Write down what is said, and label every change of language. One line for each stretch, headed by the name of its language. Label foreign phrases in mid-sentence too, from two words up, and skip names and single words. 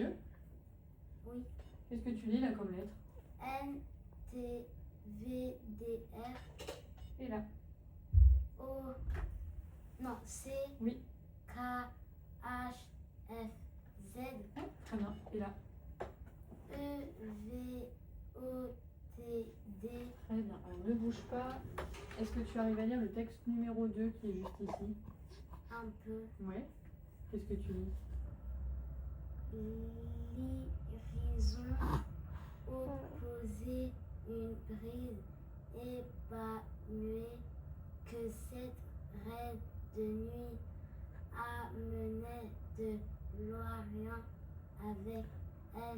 French: Qu'est-ce que tu lis là comme lettre? NTVDR Et là. O. Non, C. Oui. K. H. F. Z. Ouais, très bien. Et là. E. V. O. T. D. Très bien. Alors ne bouge pas. Est-ce que tu arrives à lire le texte numéro 2 qui est juste ici? Un peu. Ouais. Qu'est-ce que tu lis? L'irrison opposée, une brise épanouie que cette reine de nuit amenait de l'Orient avec elle.